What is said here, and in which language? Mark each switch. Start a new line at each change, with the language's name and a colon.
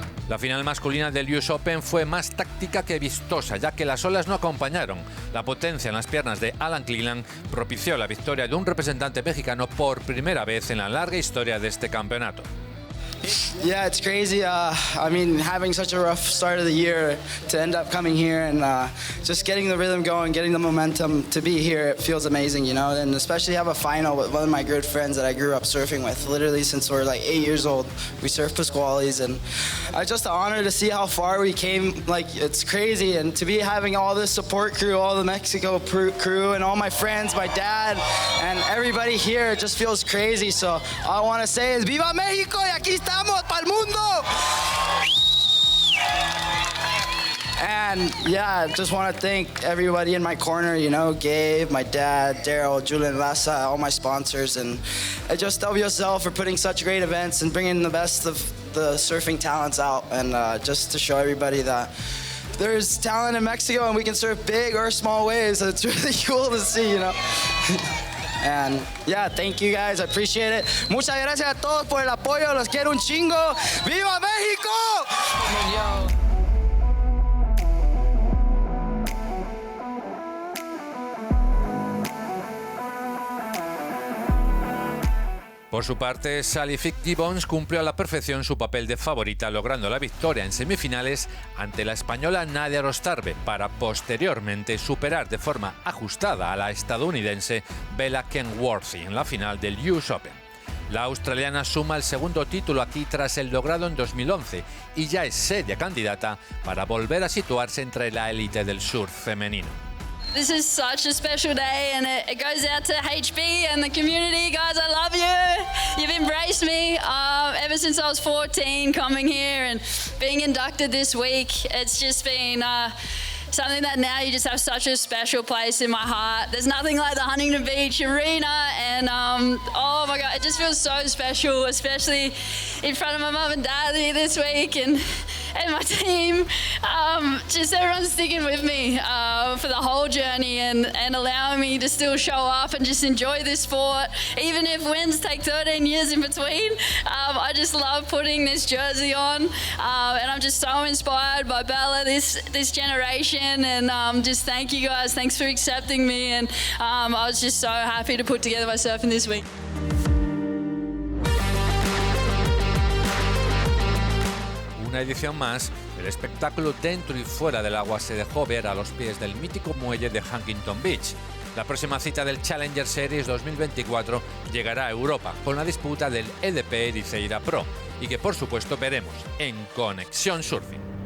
Spanish: La final masculina del US Open fue más táctica que vistosa, ya que las olas no acompañaron. La potencia en las piernas de Alan Cleland propició la victoria de un representante mexicano por primera vez en la larga historia de este campeonato.
English: Yeah, it's crazy. I mean, having such a rough start of the year to end up coming here and just getting the rhythm going, getting the momentum to be here, it feels amazing, you know, and especially have a final with one of my good friends that I grew up surfing with, literally since we're like 8 years old. We surf Pasquales, and it's just an honor to see how far we came. Like, it's crazy, and to be having all this support crew, all the Mexico crew, and all my friends, my dad, and everybody here, it just feels crazy. So all I want to say is
Spanish: Viva México, y aquí estamos para el mundo.
English: And yeah, I just want to thank everybody in my corner, you know, Gabe, my dad, Daryl, Julian Lassa, all my sponsors, and just WSL for putting such great events and bringing the best of the surfing talents out, and just to show everybody that there's talent in Mexico and we can surf big or small waves. It's really cool to see, you know. And yeah, thank you guys, I appreciate it.
Spanish: Muchas gracias a todos por el apoyo, los quiero un chingo. ¡Viva México! Por su parte, Sally Fitzgibbons cumplió a la perfección su papel de favorita, logrando la victoria en semifinales ante la española Nadia Rostarbe, para posteriormente superar de forma ajustada a la estadounidense Bella Kenworthy en la final del US Open. La australiana suma el segundo título aquí tras el logrado en 2011 y ya es seria candidata para volver a situarse entre la élite del surf femenino.
English: This is such a special day, and it goes out to HB and the community. Guys, I love you. You've embraced me ever since I was 14, coming here and being inducted this week. It's just been something that now you just have such a special place in my heart. There's nothing like the Huntington Beach Arena, and oh my God, it just feels so special, especially in front of my mum and dad here this week. And and my team, just everyone sticking with me for the whole journey and allowing me to still show up and just enjoy this sport, even if wins take 13 years in between. I just love putting this jersey on, and I'm just so inspired by Bella this generation, and just thank you guys. Thanks for accepting me, and I was just so happy to put together my surfing this week.
Spanish: Una edición más, el espectáculo dentro y fuera del agua se dejó ver a los pies del mítico muelle de Huntington Beach. La próxima cita del Challenger Series 2024 llegará a Europa con la disputa del EDP Ericeira Pro y que por supuesto veremos en Conexión Surfing.